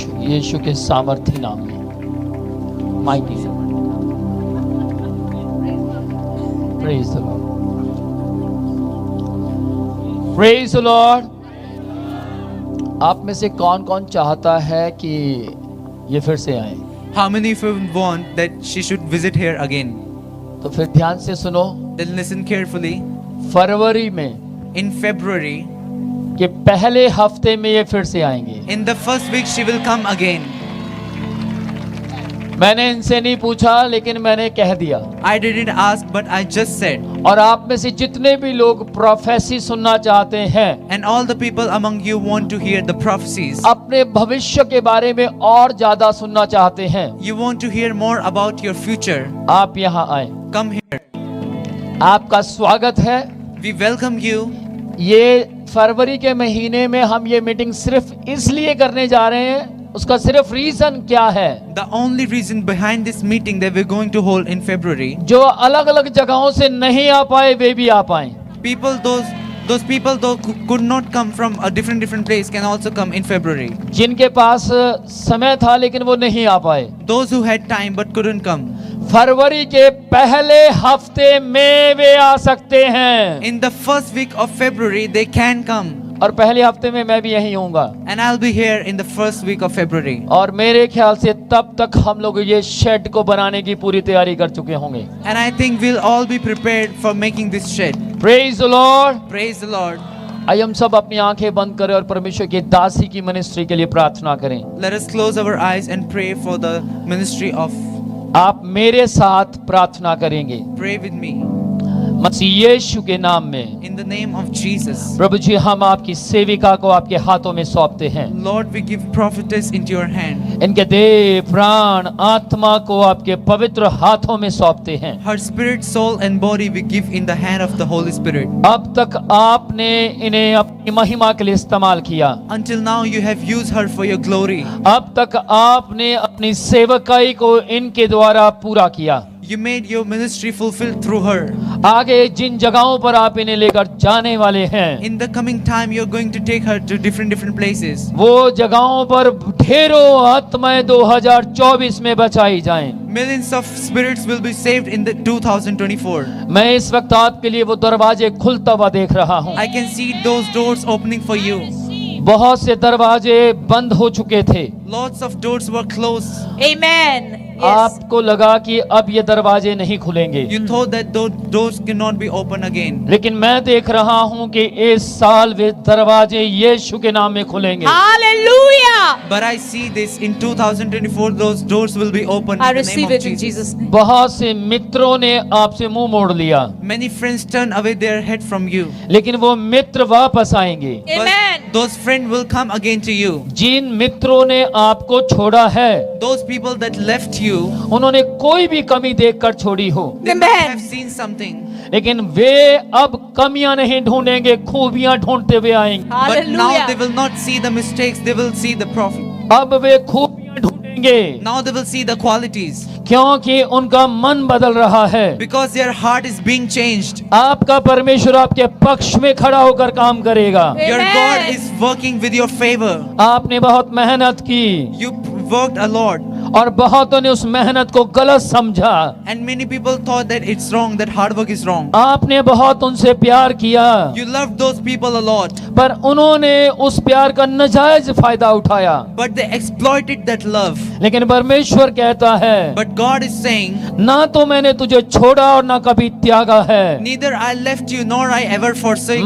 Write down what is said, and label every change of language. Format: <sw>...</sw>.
<hi>यीशु के सामर्थ्य नाम में</hi> <en>Mighty praise the Lord praise the Lord.</en> <hi>आप में से कौन कौन चाहता है कि ये फिर से आए?</hi> <en>How many of you want that she should visit here again?</en> <hi>तो फिर ध्यान से सुनो,</hi> <en>Then listen carefully.</en> <hi>फरवरी में</hi> <en>In February,</en> <hi>के पहले हफ्ते में ये फिर से आएंगे।</hi> <en>in the first week, she will come again.</en> <hi>मैंने इनसे नहीं पूछा लेकिन मैंने कह दिया।</hi> <en>I didn't ask, but I just said.</en> <hi>और आप में से जितने भी लोग प्रोफेसी सुनना चाहते हैं,</hi> <en>And all the people among you want to hear the prophecies.</en> <hi>अपने भविष्य के बारे में और ज्यादा सुनना चाहते हैं,</hi> <en>You want to hear more about your future.</en> <hi>आप यहाँ आए।</hi> <en>Come here.</en> <hi>आपका स्वागत है।</hi> <en>We welcome you.</en> <hi>ये फरवरी के महीने में हम ये मीटिंग सिर्फ इसलिए करने जा रहे हैं, उसका सिर्फ रीजन क्या है?</hi> <en>The only reason behind this meeting that we're going to hold in February,</en> <hi>जो अलग अलग जगहों से नहीं आ पाए वे भी आ पाए।</hi> <en>people those people though could not come from a different place can also come in February.</en> <hi>जिनके पास समय था लेकिन वो नहीं आ पाए,</hi> <en>Those who had time but couldn't come.</en> <hi>फरवरी के पहले हफ्ते में वे आ सकते हैं।</hi> <en>In the first week of February, they can come.</en> <hi>और पहले हफ्ते में मैं भी यहीं होऊंगा।</hi> <en>And I'll be here in the first week of February.</en> <hi>और मेरे ख्याल से तब तक हम लोग ये शेड को बनाने की पूरी तैयारी कर चुके होंगे।</hi> <en>And I think we'll all be prepared for making this shed. Praise the Lord. Praise the Lord.</en> <hi>आइए हम सब अपनी आंखें बंद करें और परमेश्वर की दासी की मिनिस्ट्री के लिए प्रार्थना करें।</hi> <en>Let us close our eyes and pray for the ministry of.</en> <hi>आप मेरे साथ प्रार्थना करेंगे</hi> <en>Pray with me.</en> <hi>मसीह यीशु के नाम में।</hi> <en>In the name of Jesus.</en> <hi>प्रभु जी, हम आपकी सेविका को आपके हाथों में सौंपते हैं।</hi> <en>Lord, we give prophetess into your hand.</en> <hi>इनके देह, प्राण, आत्मा को आपके पवित्र हाथों में सौंपते हैं।</hi> <en>Her spirit, soul and body we give in the hand of the Holy Spirit.</en> <hi>अब तक आपने इन्हें अपनी महिमा के लिए इस्तेमाल किया।</hi> <en>Until now you have used her for your glory.</en> <hi>अब तक आपने अपनी सेवकाई को इनके द्वारा पूरा किया।</hi> <en>You made your ministry fulfilled through her.</en> <hi>आगे जिन जगहों पर आप इन्हें लेकर जाने वाले हैं,</hi> <en>In the coming time you're going to take her to different places.</en> <hi>वो जगहों पर ढेरों आत्माएं 2024 में बचाई जाएं।</hi> <en>Millions of spirits will be saved in the 2024.</en> <hi>मैं इस वक्त आपके लिए वो दरवाजे खुलता हुआ देख रहा हूँ।</hi> <en>I can see those doors opening for you.</en> <hi>बहुत से दरवाजे बंद हो चुके थे।</hi> <en>Lots of doors were closed. Amen. Yes.</en> <hi>आपको लगा कि अब ये दरवाजे नहीं खुलेंगे,</hi> <en>You thought that those doors cannot be opened again.</en> <hi>लेकिन मैं देख रहा हूँ कि इस साल वे दरवाजे यीशु के नाम में खुलेंगे।</hi> <en>Hallelujah. But I see this in 2024 those doors will be opened I in the receive name of it in Jesus. Jesus' name.</en> <hi>बहुत से मित्रों ने आपसे मुंह मोड़ लिया,</hi> <en>Many friends turn away their head from you.</en> <hi>लेकिन वो मित्र वापस आएंगे।</hi> <en>Amen. But those friends will come again to you.</en> <hi>जिन मित्रों ने आपको छोड़ा है,</hi> <en>Those people that left you,</en> <hi>उन्होंने कोई भी कमी देखकर छोड़ी हो,</hi> <en>they must Amen. have seen something.</en> <hi>लेकिन वे अब कमियां नहीं ढूंढेंगे, खूबियां ढूंढते हुए आएंगे।</hi> <en>But now they Hallelujah. will not see the mistakes, they will see the profit.</en> <hi>अब वे खूबियां ढूंढेंगे,</hi> <en>Now they will see the qualities.</en> <hi>क्योंकि उनका मन बदल रहा है।</hi> <en>Because their heart is being changed.</en> <hi>आपका परमेश्वर आपके पक्ष में खड़ा होकर काम करेगा।</hi> <en>Your Amen. God is working with your favor.</en> <hi>आपने बहुत मेहनत की</hi> <en>You worked a lot.</en> <hi>और बहुतों ने उस मेहनत को गलत समझा।</hi> <en>And many people thought that it's wrong, that hard work is wrong.</en> <hi>आपने बहुत उनसे प्यार किया,</hi> <en>You loved those people a lot.</en> <hi>पर उन्होंने उस प्यार का नाजायज फायदा उठाया।</hi> <en>But they exploited that love.</en> <hi>लेकिन परमेश्वर कहता है,</hi> <en>But God is saying,</en> <hi>ना तो मैंने तुझे छोड़ा और ना कभी त्यागा है,</hi> <en>neither I left you nor I ever forsake you.</en>